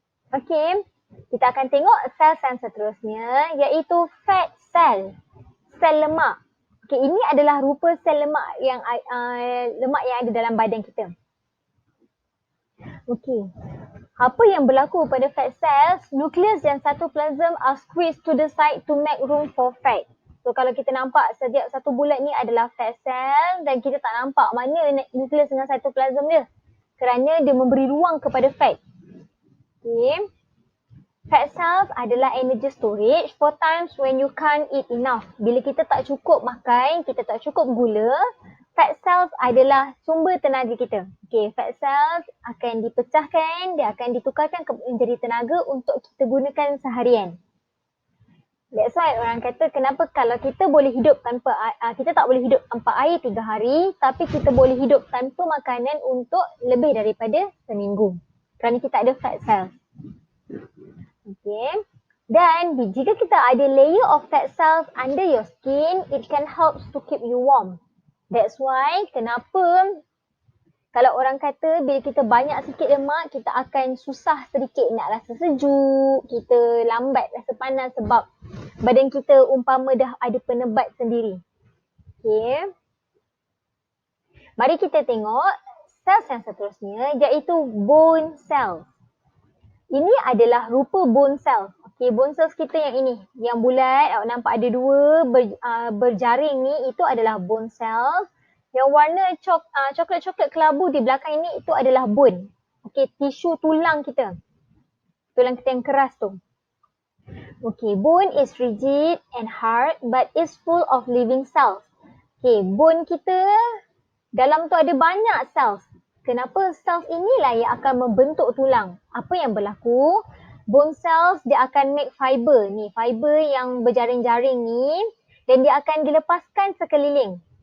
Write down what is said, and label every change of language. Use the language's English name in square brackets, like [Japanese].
[Malay] Okay, kita akan tengok sel yang seterusnya iaitu fat cell, sel lemak. Okay, ini adalah rupa sel lemak yang ada dalam badan kita. Okay. Apa yang berlaku pada fat cells? Nukleus dan [English] cytoplasm are squeezed to the side to make room for fat. [Malay] So kalau kita nampak setiap satu bulat ni adalah fat cell dan kita tak nampak mana nukleus dengan cytoplasm dia. Kerana dia memberi ruang kepada fat. Okay. [English] Fat cells [Malay] adalah [English] energy storage for times when you can't eat enough. [Malay] Bila kita tak cukup makan, kita tak cukup gula, fat cells adalah sumber tenaga kita. Okay, fat cells akan dipecahkan, dia akan ditukarkan menjadi tenaga untuk kita gunakan seharian. [English] That's why [Malay] orang kata kenapa kalau kita boleh hidup tanpa kita tak boleh hidup tanpa air 3 hari, tapi kita boleh hidup tanpa makanan untuk lebih daripada seminggu. Kerana kita ada fat cells. Okay. Dan jika kita ada [English] layer of fat cells under your skin, it can help to keep you warm. That's why [Malay] kenapa kalau orang kata bila kita banyak sikit lemak, kita akan susah sedikit nak rasa sejuk, kita lambat rasa panas sebab badan kita umpama dah ada penebat sendiri. Okay. Mari kita tengok sel yang seterusnya iaitu bone cells. Ini adalah rupa bone cells. Okay, bone cells kita yang ini, yang bulat, awak nampak ada dua berjaring ni, itu adalah bone cells. Yang warna coklat-coklat kelabu di belakang ini, itu adalah bone. Okay, tisu tulang kita. Tulang kita yang keras tu. [English] Okay, bone is rigid and hard but is full of living cells. [Malay] Okay, bone kita, dalam tu ada banyak cells. Kenapa cells inilah yang akan membentuk tulang? Apa yang berlaku? Bone cells dia akan [English] make [Malay] fiber ni, fiber yang berjaring-jaring ni dan dia akan dilepaskan sekeliling.